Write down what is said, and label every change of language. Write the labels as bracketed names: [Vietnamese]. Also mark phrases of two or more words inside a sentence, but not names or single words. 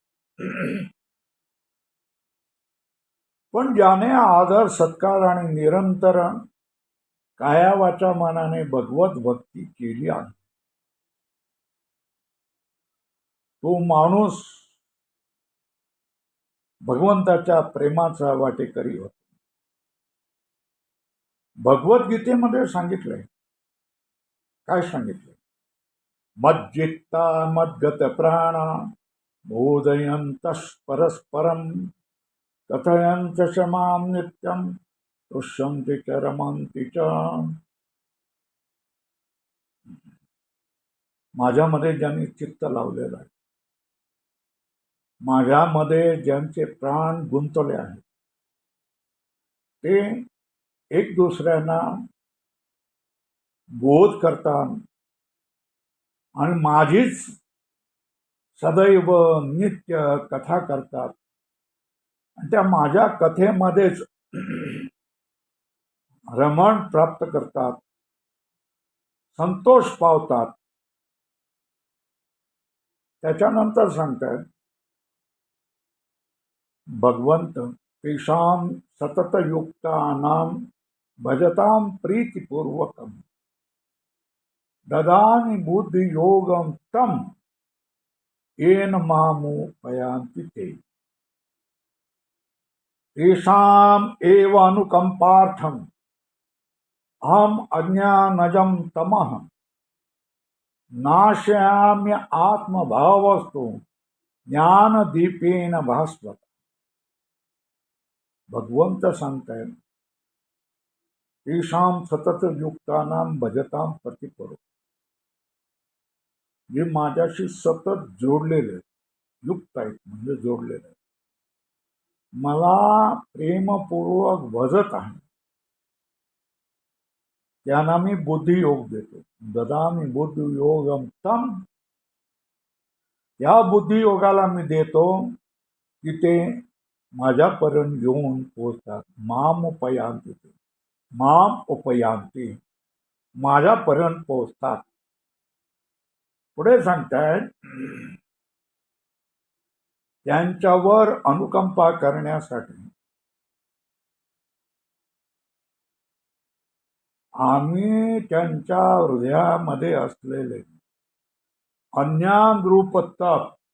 [Marathi] पण ज्याने आदर, सत्कार आणि निरंतर काया वाचा मनाने भगवत भक्ती केली आहे, तो माणूस भगवंताच्या प्रेमाचा वाटेकरी होतो. भगवद्गीतेमध्ये सांगितलंय. काय सांगितलंय? [Sanskrit] मज्जित्ता मद्गत प्राण बोधयन्तः परस्परं कथयन्त च मां नित्यं तुष्यन्ति च रमन्ति च [Marathi] माझ्यामध्ये ज्यांनी चित्त लावलेलं आहे, माझ्यामध्ये ज्यांचे प्राण गुंतवले आहेत, ते एक दुसऱ्यांना बोध करतात आणि माझीच सदैव नित्य कथा करतात आणि त्या माझ्या कथेमध्येच रमण प्राप्त करतात, संतोष पावतात. त्याच्यानंतर सांगतात भगवंत [Sanskrit] तेषां सततयुक्तानां भजतां प्रीतिपूर्वकं ददामि बुद्धियोगं तं येन मामुपयान्ति ते. तेषाम् एव अनुकंपार्थम् अहम् अज्ञानजं तमः नाशयाम्य आत्मभावस्तु ज्ञानदीपेन भास्वत. [Marathi] भगवंत सांगतायत [Sanskrit] तेषां सततयुक्तानां भजतां प्रतिपूर्वक, [Marathi] जे माझ्याशी सतत जोडलेले युक्त आहेत म्हणजे जोडलेले आहेत, मला प्रेमपूर्वक भजत आहे, त्यांना मी बुद्धियोग देतो. [Sanskrit] ददामि बुद्धियोगम तम, [Marathi] या बुद्धियोगाला मी देतो की ते माझ्यापर्यंत येऊन पोहोचतात. [Sanskrit] माम उपयांती, माम उपयांती, [Marathi] माझ्यापर्यंत पोहोचतात. पुढे सांगतायत त्यांच्यावर अनुकंपा करण्यासाठी आम्ही त्यांच्या हृदयामध्ये असलेले अज्ञानरूप तप